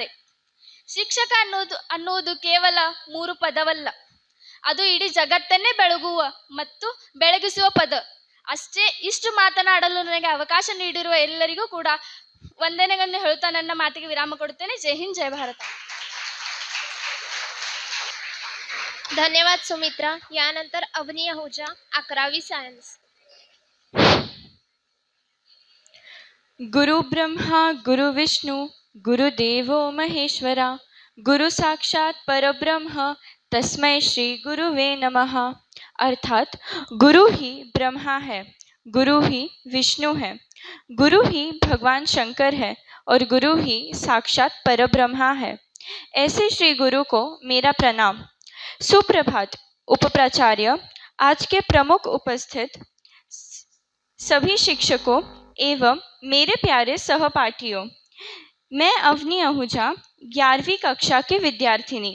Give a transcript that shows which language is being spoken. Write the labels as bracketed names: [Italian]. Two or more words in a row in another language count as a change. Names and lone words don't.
[Kannada] ಶಿಕ್ಷಕ ಅನ್ನುವುದು ಕೇವಲ 3 ಪದವಲ್ಲ, ಅದು ಇಡೀ ಜಗತ್ತನ್ನೇ ಬೆಳಗುವ ಮತ್ತು ಬೆಳಗಿಸುವ ಪದ ಅಷ್ಟೇ. ಇಷ್ಟು ಮಾತನಾಡಲು ನನಗೆ ಅವಕಾಶ ನೀಡಿರುವ ಎಲ್ಲರಿಗೂ ಕೂಡ ವಂದನೆಗಳನ್ನು ಹೇಳುತ್ತಾ ನನ್ನ ಮಾತಿಗೆ ವಿರಾಮ ಕೊಡುತ್ತೇನೆ. ಜೈ ಹಿಂದ್, ಜೈ ಭಾರತ. [Marathi] धन्यवाद सुमित्रा. यानंतर अवनी आहुजा, 11वी सायन्स. [Sanskrit] गुरु ब्रह्मा गुरु विष्णु गुरुदेवो महेश्वरा गुरु साक्षात परब्रह्म तस्मै श्री गुरुवे नमः. [Hindi] अर्थात गुरु ही ब्रह्मा है, गुरु ही विष्णु है, गुरु ही भगवान शंकर है और गुरु ही साक्षात परब्रह्मा है. ऐसे श्री गुरु को मेरा प्रणाम. सुप्रभात उपप्राचार्य, आज के प्रमुख उपस्थित सभी शिक्षकों एवं मेरे प्यारे सहपाठियों, मैं अवनी आहूजा 11वीं कक्षा की विद्यार्थिनी.